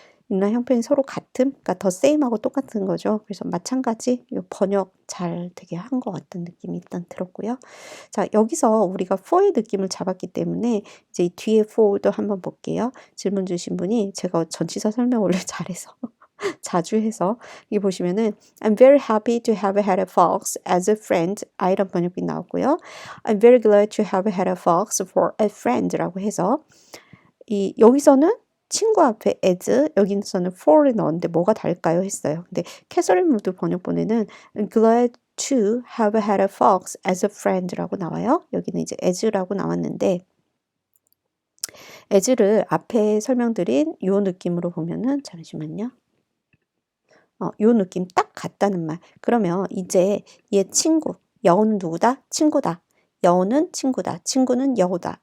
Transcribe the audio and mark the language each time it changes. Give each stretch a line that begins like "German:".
Korean: 있나 형편이 서로 같음, 그러니까 the same하고 똑같은 거죠. 그래서 마찬가지 번역 잘 되게 한 것 같은 느낌이 일단 들었고요. 자, 여기서 우리가 for의 느낌을 잡았기 때문에 이제 이 뒤에 for도 한번 볼게요. 질문 주신 분이 제가 전치사 설명 원래 잘해서 자주 해서 여기 보시면은
English: I'm very happy to have had a fox as a friend.
Korean: 이런 번역이 나오고요.
English: I'm very glad to have had a fox for a friend
Korean: 라고 해서 이 여기서는 친구 앞에 as, 여기서는 for를 넣었는데 뭐가 다를까요? 했어요. 근데 캐서린 무드 번역본에는
English: glad to have had a fox as a friend
Korean: 라고 나와요. 여기는 이제 as라고 나왔는데 as를 앞에 설명드린 요 느낌으로 보면은 잠시만요. 요 느낌 딱 같다는 말. 그러면 이제 얘 친구, 여우는 누구다? 친구다. 여우는 친구다. 친구는 여우다.